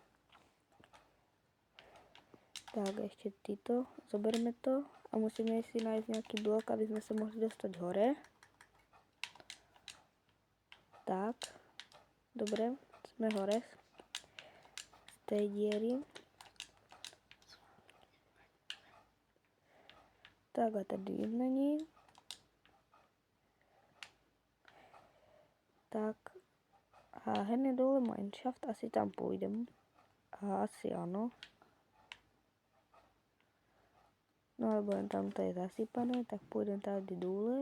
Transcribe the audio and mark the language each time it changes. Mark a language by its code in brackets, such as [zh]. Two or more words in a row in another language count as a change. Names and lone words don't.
[sk] Tak ešte títo, zoberme to a musíme si nájsť nejaký blok, aby sme sa mohli dostať hore. Tak. Dobre, sme hore z tej diery. [cs] Tak a tady nic není. Tak a hned dole mineshaft, asi tam půjdem. A asi ano. No alebo jen tam to je zasypané, tak půjdem tady dole.